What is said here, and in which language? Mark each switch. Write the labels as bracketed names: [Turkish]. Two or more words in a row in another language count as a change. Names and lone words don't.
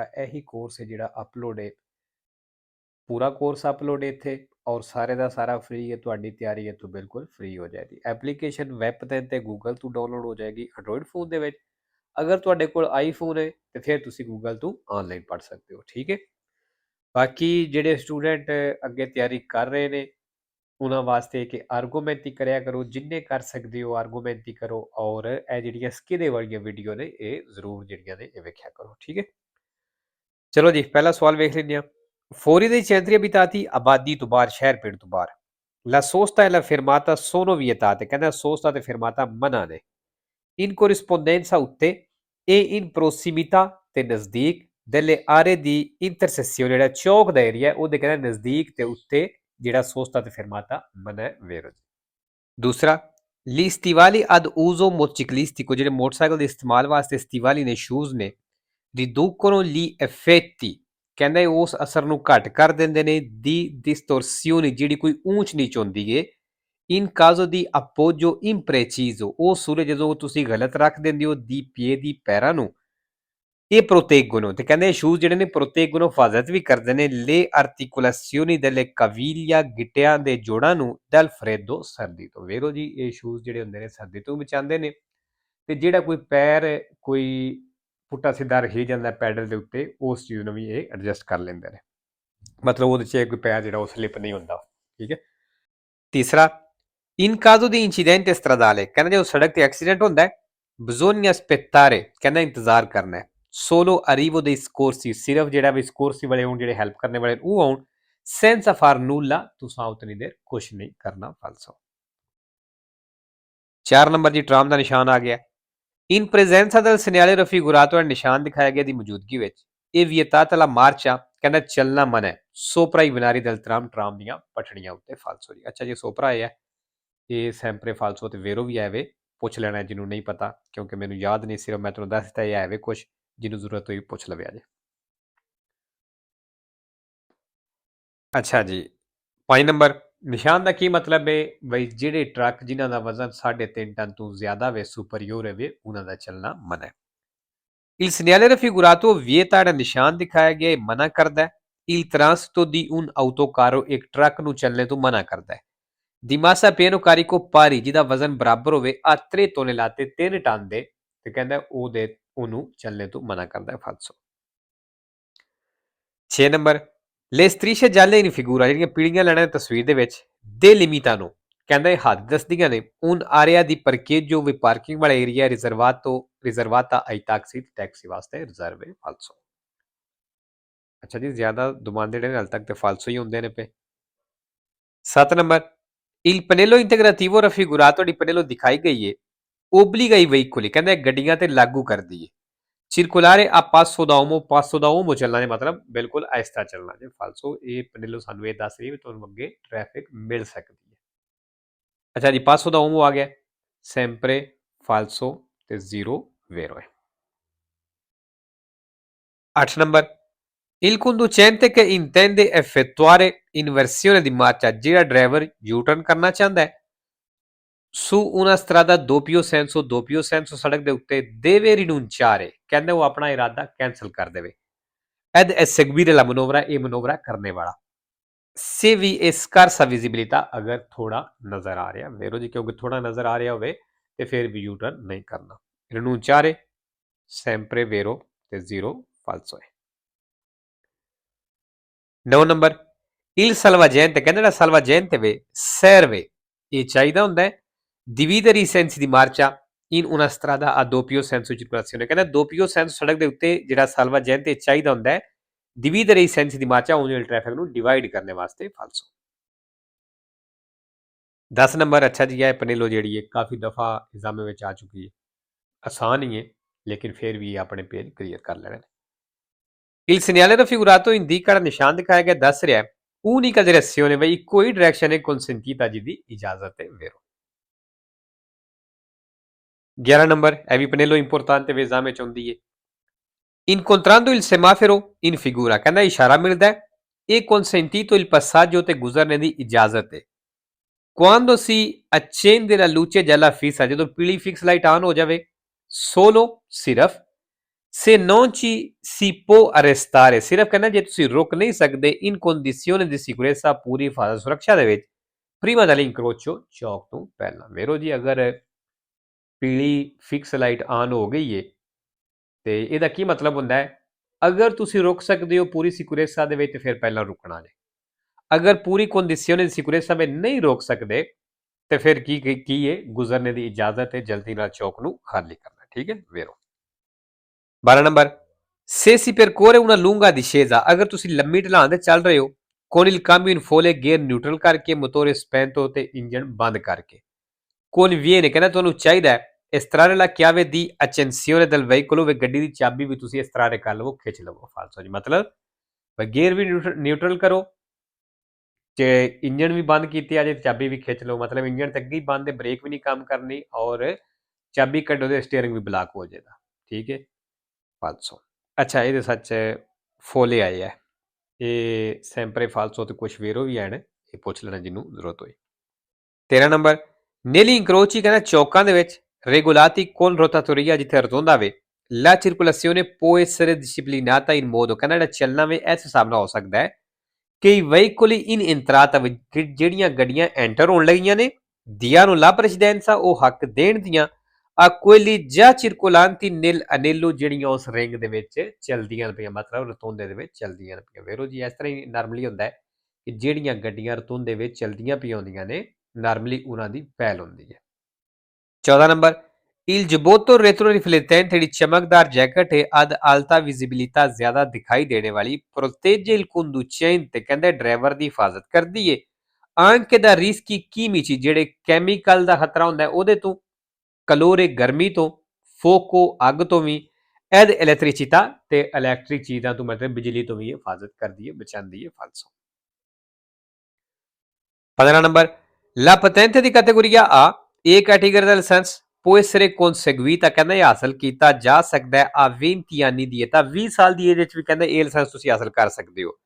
[Punjabi] ਇਹੀ ਕੋਰਸ ਹੈ ਜੇਹੜਾ ਅਪਲੋਡ ਹੈ, ਪੂਰਾ ਕੋਰਸ ਅਪਲੋਡ ਹੈ ਇੱਥੇ ਔਰ ਸਾਰੇ ਦਾ ਸਾਰਾ ਫ੍ਰੀ ਹੈ। ਤੁਹਾਡੀ ਤਿਆਰੀ ਇੱਥੋਂ ਬਿਲਕੁਲ ਫ੍ਰੀ ਹੋ ਜਾਏਗੀ। ਐਪਲੀਕੇਸ਼ਨ ਵੈੱਬ ਤੇ ਗੂਗਲ ਤੋਂ ਡਾਊਨਲੋਡ ਹੋ ਜਾਏਗੀ ਐਂਡਰਾਇਡ ਫ਼ੋਨ ਦੇ ਵਿੱਚ। ਅਗਰ ਤੁਹਾਡੇ ਕੋਲ ਆਈਫ਼ੋਨ ਹੈ ਤਾਂ ਫਿਰ ਤੁਸੀਂ ਗੂਗਲ ਤੋਂ ਔਨਲਾਈਨ ਪੜ੍ਹ ਸਕਦੇ ਹੋ, ਠੀਕ ਹੈ। बाकी ਜਿਹੜੇ स्टूडेंट ਅੱਗੇ ਤਿਆਰੀ ਕਰ ਰਹੇ ਨੇ ਉਹਨਾਂ ਵਾਸਤੇ ਕਿ ਆਰਗੂਮੈਂਟ ਕਰਿਆ ਕਰੋ, ਜਿੰਨੇ ਕਰ ਸਕਦੇ ਹੋ ਆਰਗੂਮੈਂਟ ਕਰੋ। ਔਰ ਇਹ ਜਿਹੜੀਆਂ ਸਕਿੱਲ ਵਾਲੀਆਂ ਵੀਡੀਓ ਨੇ ਇਹ ਜ਼ਰੂਰ ਜਿਹੜੀਆਂ ਨੇ ਇਹ ਵੇਖਿਆ ਕਰੋ, ਠੀਕ ਹੈ। ਚਲੋ ਜੀ, ਪਹਿਲਾ ਸਵਾਲ ਵੇਖ ਲੈਂਦੇ ਹਾਂ। [Italian] Fuori dai centri abitati [Punjabi] ਆਬਾਦੀ ਤੋਂ ਬਾਹਰ, ਸ਼ਹਿਰ ਪਿੰਡ ਤੋਂ ਬਾਹਰ, [Italian] la sosta e la fermata sono vietate, [Punjabi] ਕਹਿੰਦਾ sosta ਤੇ fermata ਮਨਾ ਨੇ, [Italian] in corrispondenza ਉੱਤੇ e in prossimità [Punjabi] ਤੇ ਨਜ਼ਦੀਕ [Italian] delle aree di intersezione, [Punjabi] ਜਿਹੜਾ ਚੌਕ ਦਾ ਏਰੀਆ ਉਹਦੇ ਕਹਿੰਦਾ ਨਜ਼ਦੀਕ ਤੇ ਉੱਤੇ ਜਿਹੜਾ sosta ਤੇ fermata ਮਨਾ ਹੈ, vero ਜੀ। ਦੂਸਰਾ, [Italian] gli stivali ad uso motociclistico, [Punjabi] ਜਿਹੜੇ ਮੋਟਰਸਾਈਕਲ ਦੇ ਇਸਤੇਮਾਲ ਵਾਸਤੇ ਸਟੀਵਾਲੀ ਨੇ, ਸ਼ੂਜ਼ ਨੇ, [Italian] riducono gli effetti, [Punjabi] ਕਹਿੰਦਾ ਇਹ ਉਸ ਅਸਰ ਨੂੰ ਘੱਟ ਕਰ ਦਿੰਦੇ ਨੇ, ਦੀ distorsione, ਜਿਹੜੀ ਕੋਈ ਊਂਚ ਨੀਚ ਹੁੰਦੀ ਏ, [Italian] in caso di appoggio impreciso, [Punjabi] ਉਹ ਸੂਰਜ ਜਦੋਂ ਤੁਸੀਂ ਗਲਤ ਰੱਖ ਦਿੰਦੇ ਹੋ ਦੀ piedi, ਪੈਰਾਂ ਨੂੰ, ਇਹ proteggono, ਤੇ ਕਹਿੰਦੇ ਸ਼ੂਜ਼ ਜਿਹੜੇ ਨੇ proteggono ਹਿਫਾਜ਼ਤ ਵੀ ਕਰਦੇ ਨੇ, [Italian] le articolazioni delle caviglia, [Punjabi] ਗਿੱਟਿਆਂ ਦੇ ਜੋੜਾਂ ਨੂੰ, [Italian] dal freddo, [Punjabi] ਸਰਦੀ ਤੋਂ। ਵੇਰੋ ਜੀ, ਇਹ ਸ਼ੂਜ਼ ਜਿਹੜੇ ਹੁੰਦੇ ਨੇ ਸਰਦੀ ਤੋਂ ਬਚਾਉਂਦੇ ਨੇ। ਤੇ ਜਿਹੜਾ ਕੋਈ ਪੈਰ ਕੋਈ ਪੁੱਠਾ ਸਿੱਧਾ ਰਹੀ ਜਾਂਦਾ ਪੈਡਲ ਦੇ ਉੱਤੇ, ਉਸ ਚੀਜ਼ ਨੂੰ ਵੀ ਇਹ ਐਡਜਸਟ ਕਰ ਲੈਂਦੇ ਨੇ। ਮਤਲਬ ਉਹਦੇ 'ਚ ਕੋਈ ਪੈਰ ਜਿਹੜਾ ਉਹ ਸਲਿੱਪ ਨਹੀਂ ਹੁੰਦਾ, ਠੀਕ ਹੈ। ਤੀਸਰਾ, [Italian] in caso di incidente stradale, [Punjabi] ਕਹਿੰਦਾ ਜਦੋਂ ਸੜਕ ਤੇ ਐਕਸੀਡੈਂਟ ਹੁੰਦਾ ਹੈ, [Italian] bisogna aspettare, [Punjabi] ਕਹਿੰਦਾ ਇੰਤਜ਼ਾਰ ਕਰਨਾ ਹੈ, [Italian] solo arrivo dei soccorsi, [Punjabi] ਸਿਰਫ ਜਿਹੜਾ ਵੀ ਸਕੋਰਸੀ ਵਾਲੇ ਹੋਣ, ਜਿਹੜੇ ਹੈਲਪ ਕਰਨੇ ਵਾਲੇ ਉਹ ਆਉਣ, [Italian] senza far nulla, [Punjabi] ਤੁਸੀਂ ਉਤਨੀ ਦੇਰ ਕੁਛ ਨਹੀਂ ਕਰਨਾ, ਫਾਲਸੋ। 4 ਨੰਬਰ ਜੀ, ਟਰਾਮ ਦਾ ਨਿਸ਼ਾਨ ਆ ਗਿਆ। [Italian] In presenza del segnale raffigurato, [Punjabi] ਨਿਸ਼ਾਨ ਦਿਖਾਇਆ ਗਿਆ ਦੀ ਮੌਜੂਦਗੀ ਵਿੱਚ, ਇਹ [Italian] vietata la marcia, [Punjabi] ਕਹਿੰਦਾ ਚੱਲਣਾ ਮਨਾ ਹੈ, [Italian] sopra i binari del tram, [Punjabi] ਟਰਾਮ ਦੀਆਂ ਪਟੜੀਆਂ ਉੱਤੇ, ਫਾਲਸੋ ਜੀ। ਅੱਛਾ ਜੀ, ਸੋਪਰਾ ਆਇਆ, ਇਹ [Italian] sempre falso [Punjabi] ਤੇ ਵੇਰੋ ਵੀ ਆਵੇ, ਪੁੱਛ ਲੈਣਾ ਜਿਹਨੂੰ ਨਹੀਂ ਪਤਾ, ਕਿਉਂਕਿ ਮੈਨੂੰ ਯਾਦ ਨਹੀਂ, ਸਿਰਫ ਮੈਂ ਤੁਹਾਨੂੰ ਦੱਸ ਦਿੱਤਾ ਇਹ ਆਵੇ ਕੁਛ, ਜਿਹਨੂੰ ਜ਼ਰੂਰਤ ਹੋਈ ਪੁੱਛ ਲਵੇ ਅਜੇ। ਅੱਛਾ ਜੀ, 5 ਨੰਬਰ, ਨਿਸ਼ਾਨ ਦਾ ਕੀ ਮਤਲਬ ਹੈ ਬਈ ਜਿਹੜੇ ਟਰੱਕ ਜਿਨ੍ਹਾਂ ਦਾ ਵਜ਼ਨ 3.5 ਟਨ ਤੋਂ ਜ਼ਿਆਦਾ ਵੇ, ਸੁਪਰੀਓਰ ਹੈ, ਉਹਨਾਂ ਦਾ ਚੱਲਣਾ ਮਨਾ ਹੈ। [Italian] Il segnale raffigurato vieta, [Punjabi] ਜਿਹੜਾ ਨਿਸ਼ਾਨ ਦਿਖਾਇਆ ਗਿਆ ਇਹ ਮਨਾ ਕਰਦਾ ਹੈ। [Italian] Il transito di un autocarro, [Punjabi] ਇੱਕ ਟਰੱਕ ਨੂੰ ਚੱਲਣੇ ਤੋਂ ਮਨਾ ਕਰਦਾ ਹੈ। [Italian] Di massa pieno carico pari, [Punjabi] ਜਿਹਦਾ ਵਜ਼ਨ ਬਰਾਬਰ ਹੋਵੇ [Italian] a 3 tonnellate, [Punjabi] 3 ਟਨ ਦੇ, ਤੇ ਕਹਿੰਦਾ ਉਹਨੂੰ ਚੱਲਣੇ ਤੋਂ ਮਨਾ ਕਰਦਾ ਹੈ, ਫਾਲਸੋ। 6 ਨੰਬਰ, [Italian] le strisce gialle in figura, [Punjabi] ਜਿਹੜੀਆਂ ਪੀਲੀਆਂ ਲਾਈਨਾਂ ਤਸਵੀਰ ਦੇ ਵਿੱਚ, delimitano, ਕਹਿੰਦਾ ਇਹ ਹੱਦ ਦੱਸਦੀਆਂ ਨੇ, [Italian] un area di parcheggio, [Punjabi] ਵੀ ਪਾਰਕਿੰਗ ਵਾਲਾ ਏਰੀਆ, [Italian] riservata ai taxi, [Punjabi] ਟੈਕਸੀ ਵਾਸਤੇ ਰਿਜ਼ਰਵ ਹੈ, ਫਾਲਸੋ। ਅੱਛਾ ਜੀ, ਜ਼ਿਆਦਾ ਦੁਮਾਂਦੇ ਜਿਹੜੇ ਹਾਲ ਤੱਕ ਤੇ ਫਾਲਸੋ ਹੀ ਹੁੰਦੇ ਨੇ ਪਏ। 7 ਨੰਬਰ, [Italian] il pannello integrativo raffigurato, [Punjabi] ਜਿਹੜੀ ਪਨੇਲੋ ਦਿਖਾਈ ਗਈ ਹੈ, [Italian] obbliga i veicoli, [Punjabi] ਕਹਿੰਦਾ ਗੱਡੀਆਂ ਤੇ ਲਾਗੂ ਕਰਦੀ ਹੈ, [Italian] circolare a passo da uomo, passo da uomo [Punjabi] ਚੱਲਣਾ, ਮਤਲਬ ਬਿਲਕੁਲ ਆਹਿਸਤਾ ਚੱਲਣਾ ਜੇ, ਫਾਲਸੋ। ਇਹ ਪਨੇਲੋ ਸਾਨੂੰ ਇਹ ਦੱਸ ਰਹੀ ਹੈ ਵੀ ਤੁਹਾਨੂੰ ਅੱਗੇ ਟ੍ਰੈਫਿਕ ਮਿਲ ਸਕਦੀ ਹੈ। ਅੱਛਾ ਜੀ, [Italian] passo da uomo [Punjabi] ਆ ਗਿਆ, [Italian] sempre falso [Punjabi] ਤੇ 0 vero ਹੈ। 8 ਨੰਬਰ, [Italian] il conducente che intende effettuare inversione di marcia, [Punjabi] ਜਿਹੜਾ ਡਰਾਈਵਰ ਯੂ ਟਰਨ ਕਰਨਾ ਚਾਹੁੰਦਾ ਹੈ, [Italian] su una strada doppio senso, [Punjabi] ਸੜਕ ਦੇ ਉੱਤੇ, [Italian] deve rinunciare, [Punjabi] ਕਹਿੰਦੇ ਉਹ ਆਪਣਾ ਇਰਾਦਾ ਕੈਂਸਲ ਕਰ ਦੇਵੇ, [Italian] ed eseguire la manovra, [Punjabi] ਇਹ ਮਨੋਵਰਾ ਕਰਨੇ ਵਾਲਾ, [Italian] se vi è scarsa visibilità, [Punjabi] ਅਗਰ ਥੋੜਾ ਨਜ਼ਰ ਆ ਰਿਹਾ, ਵੇਰੋ ਜੀ, ਕਿਉਂਕਿ ਥੋੜਾ ਨਜ਼ਰ ਆ ਰਿਹਾ ਹੋਵੇ ਤੇ ਫਿਰ ਵੀ ਯੂ ਟਰਨ ਨਹੀਂ ਕਰਨਾ। [Italian] rinunciare sempre vero ਤੇ 0 falso ਹੈ। [Punjabi] 9 ਨੰਬਰ, [Italian] il salvagente, [Punjabi] ਕਹਿੰਦਾ ਜਿਹੜਾ salvagente ਵੇ, serve, ਇਹ ਚਾਹੀਦਾ ਹੁੰਦਾ ਹੈ, [Italian] dividere i sensi di marcia in una strada a doppio senso circolazione, ਕਹਿੰਦਾ doppio senso [Punjabi] ਸੜਕ ਦੇ ਉੱਤੇ ਜਿਹੜਾ salvagente ਚਾਹੀਦਾ ਹੁੰਦਾ ਹੈ, [Italian] dividere i sensi di marcia, [Punjabi] ਉਹਨੇ ਟ੍ਰੈਫਿਕ ਨੂੰ ਡਿਵਾਈਡ ਕਰਨੇ ਵਾਸਤੇ, falso। 10 ਨੰਬਰ, ਅੱਛਾ ਜੀ, ਇਹ ਪਨੇਲੋ ਜਿਹੜੀ ਹੈ ਕਾਫੀ ਦਫਾ ਐਗਜ਼ਾਮ ਵਿੱਚ ਆ ਚੁੱਕੀ ਹੈ, ਆਸਾਨ ਹੀ ਹੈ ਲੇਕਿਨ ਫਿਰ ਵੀ ਆਪਣੇ ਪੇਜ ਕਲੀਅਰ ਕਰ ਲੈਣੇ। [Italian] Il segnale raffigurato indica, [Punjabi] ਜਿਹੜਾ ਨਿਸ਼ਾਨ ਦਿਖਾਇਆ ਗਿਆ ਦੱਸ ਰਿਹਾ ਹੈ, [Italian] unica direzione, [Punjabi] ਬਈ ਕੋਈ ਡਾਇਰੈਕਸ਼ਨ ਹੈ consentita, ਜਿਹਦੀ ਇਜਾਜ਼ਤ ਹੈ, vero। 11 ਨੰਬਰ, ਇਹ ਵੀ ਪਨੇਲੋ ਇੰਪੋਰਟੈਂਟ ਤੇ ਐਗਜ਼ਾਮ ਵਿੱਚ ਆਉਂਦੀ ਹੈ, [Italian] Incontrando il semaforo in figura, [Punjabi] ਕਹਿੰਦਾ ਇਸ਼ਾਰਾ ਮਿਲਦਾ ਹੈ [Italian] e consentito il passaggio [Punjabi] ਤੇ ਗੁਜ਼ਰਨੇ ਦੀ ਇਜਾਜ਼ਤ ਹੈ। [Italian] Quando si accende la luce gialla fissa, [Punjabi] ਜਦੋਂ ਪੀਲੀ ਫਿਕਸ ਲਾਈਟ ਆਨ ਹੋ ਜਾਵੇ, [Italian] solo ਸਿਰਫ se non ci si può arrestare, [Punjabi] ਸਿਰਫ ਕਹਿੰਦਾ ਜੇ ਤੁਸੀਂ ਰੁਕ ਨਹੀਂ ਸਕਦੇ [Italian] in condizione di sicurezza, [Punjabi] ਪੂਰੀ ਹਿਫਾਜ਼ਤ ਸੁਰੱਖਿਆ ਦੇ ਵਿੱਚ, [Italian] prima dell'incrocio, [Punjabi] ਚੌਕ ਤੋਂ ਪਹਿਲਾਂ। ਵੇਰੋ ਜੀ ਅਗਰ ਪੀਲੀ ਫਿਕਸ ਲਾਈਟ ਆਨ ਹੋ ਗਈ ਏ ਤੇ ਇਹਦਾ ਕੀ ਮਤਲਬ ਹੁੰਦਾ ਹੈ, ਅਗਰ ਤੁਸੀਂ ਰੁਕ ਸਕਦੇ ਹੋ ਪੂਰੀ ਸਿਕਿਉਰੇਸਾ ਦੇ ਵਿੱਚ, ਫਿਰ ਪਹਿਲਾਂ ਰੁਕਣਾ ਜੇ। ਅਗਰ ਪੂਰੀ ਕੰਡੀਸ਼ਨ ਦੀ ਸਿਕਿਉਰੇਸਾ ਵਿੱਚ ਨਹੀਂ ਰੋਕ ਸਕਦੇ ਤੇ ਫਿਰ ਕੀ ਹੈ, ਗੁਜ਼ਰਨੇ ਦੀ ਇਜਾਜ਼ਤ ਹੈ, ਜਲਦੀ ਨਾਲ ਚੌਕ ਨੂੰ ਖਾਲੀ ਕਰਨਾ। ਠੀਕ ਹੈ ਵੇਰੋ। 12 ਨੰਬਰ, [Italian] se si percorre una lunga discesa, [Punjabi] ਅਗਰ ਤੁਸੀਂ ਲੰਮੀ ਢਲਾਨ ਤੇ ਚੱਲ ਰਹੇ ਹੋ, [Italian] con il cambio in folle, [Punjabi] ਗੇਅਰ ਨਿਊਟਰਲ ਕਰਕੇ, [Italian] motore spento [Punjabi] ਤੇ ਇੰਜਨ ਬੰਦ ਕਰਕੇ। [Italian] conviene, [Punjabi] ਕਹਿੰਦਾ ਤੁਹਾਨੂੰ ਚਾਹੀਦਾ ਹੈ [Italian] estrarre la chiave di accensione del veicolo, [Punjabi] ਵੇ ਗੱਡੀ ਦੀ ਚਾਬੀ ਵੀ ਤੁਸੀਂ ਇਸ ਤਰ੍ਹਾਂ ਕਰ ਲਵੋ, ਖਿੱਚ ਲਵੋ। ਫਾਲਸੋ ਜੀ, ਮਤਲਬ ਗੇਅਰ ਵੀ ਨਿਊਟਰਲ ਕਰੋ ਤੇ ਇੰਜਨ ਵੀ ਬੰਦ ਕੀਤੀ ਆ ਜੇ, ਚਾਬੀ ਵੀ ਖਿੱਚ ਲਓ। ਮਤਲਬ ਇੰਜਨ ਤੇ ਅੱਗੇ ਹੀ ਬੰਦ ਹੈ, ਬ੍ਰੇਕ ਵੀ ਨਹੀਂ ਕੰਮ ਕਰਨੀ, ਔਰ ਚਾਬੀ ਕੱਢੋ ਤੇ ਸਟੀਅਰਿੰਗ ਵੀ ਬਲਾਕ ਹੋ ਜਾਏਗਾ। ਠੀਕ ਹੈ ਫਾਲਸੋ। ਅੱਛਾ, ਇਹਦੇ ਸੱਚ ਫੋਲੇ ਆਏ ਆ, ਇਹ [Italian] sempre falso [Punjabi] ਤੇ ਕੁਛ ਵੇਰੋ ਵੀ ਆਣ, ਇਹ ਪੁੱਛ ਲੈਣਾ ਜਿਹਨੂੰ ਜ਼ਰੂਰਤ ਹੋਏ। 13 ਨੰਬਰ, [Italian] negli incroci, [Punjabi] ਕਹਿੰਦਾ ਚੌਕਾਂ ਦੇ ਵਿੱਚ [Italian] regolati con rotatoria, [Punjabi] ਜਿੱਥੇ ਰਤੋਂਦਾ ਵੇ, [Italian] la circolazione può essere disciplinata in modo, [Punjabi] ਕਹਿੰਦਾ ਜਿਹੜਾ ਚੱਲਣਾ ਵੇ ਇਸ ਹਿਸਾਬ ਨਾਲ ਹੋ ਸਕਦਾ ਹੈ ਕਿ [Italian] veicoli in entrata, [Punjabi] ਜਿਹੜੀਆਂ ਗੱਡੀਆਂ ਐਂਟਰ ਹੋਣ ਲੱਗੀਆਂ ਨੇ, [Italian] diano la precedenza, [Punjabi] ਉਹ ਹੱਕ ਦੇਣ ਦੀਆਂ, [Italian] a quelli già circolanti nel anello, [Punjabi] ਜਿਹੜੀਆਂ ਉਸ ਰਿੰਗ ਦੇ ਵਿੱਚ ਚੱਲਦੀਆਂ ਪਈਆਂ, ਮਤਲਬ ਰਤੋਂਦੇ ਦੇ ਵਿੱਚ ਚੱਲਦੀਆਂ ਪਈਆਂ। ਵੇਰੋ ਜੀ, ਇਸ ਤਰ੍ਹਾਂ ਹੀ ਨਾਰਮਲੀ ਹੁੰਦਾ ਹੈ ਕਿ ਜਿਹੜੀਆਂ ਗੱਡੀਆਂ ਰਤੋਂਦੇ ਵਿੱਚ ਚੱਲਦੀਆਂ ਪਈਆਂ ਹੁੰਦੀਆਂ ਨੇ, ਨਾਰਮਲੀ ਉਹਨਾਂ ਦੀ ਪਹਿਲ ਹੁੰਦੀ ਹੈ। 14 ਨੰਬਰ, [Italian] il giubbotto retroriflettente, [Punjabi] ਜਿਹੜੀ ਚਮਕਦਾਰ ਜੈਕਟ ਹੈ [Italian] ad alta visibilità, [Punjabi] ਜ਼ਿਆਦਾ ਦਿਖਾਈ ਦੇਣੇ ਵਾਲੀ, [Italian] protegge il conducente, [Punjabi] ਕਹਿੰਦੇ ਡਰਾਈਵਰ ਦੀ ਹਿਫਾਜ਼ਤ ਕਰਦੀ ਹੈ, [Italian] anche da rischi chimici, [Punjabi] ਜਿਹੜੇ ਕੈਮੀਕਲ ਦਾ ਖਤਰਾ ਹੁੰਦਾ ਹੈ ਉਹਦੇ ਤੋਂ, calore, ਗਰਮੀ ਤੋਂ, fuoco, ਅੱਗ ਤੋਂ ਵੀ, [Italian] ed elettricità, [Punjabi] ਤੇ ਇਲੈਕਟ੍ਰਿਕ ਚੀਜ਼ਾਂ ਤੋਂ, ਮਤਲਬ ਬਿਜਲੀ ਤੋਂ ਵੀ ਹਿਫਾਜ਼ਤ ਕਰਦੀ ਹੈ, ਬਚਾਉਂਦੀ ਹੈ। ਫਾਲਸੋ। 15 ਨੰਬਰ, [Italian] la patente di categoria A, [Punjabi] ਇਹ ਕੈਟੇਗਰੀ ਦਾ ਲਾਇਸੈਂਸ [Italian] può essere conseguita, [Punjabi] ਕਹਿੰਦਾ ਇਹ ਹਾਸਲ ਕੀਤਾ ਜਾ ਸਕਦਾ ਹੈ [Italian] a 20 anni [Punjabi] ਦੀ età, 20 ਸਾਲ ਦੀ ਏਜ ਵਿੱਚ ਵੀ ਕਹਿੰਦਾ ਇਹ ਲਾਇਸੈਂਸ ਤੁਸੀਂ ਹਾਸਲ ਕਰ ਸਕਦੇ ਹੋ।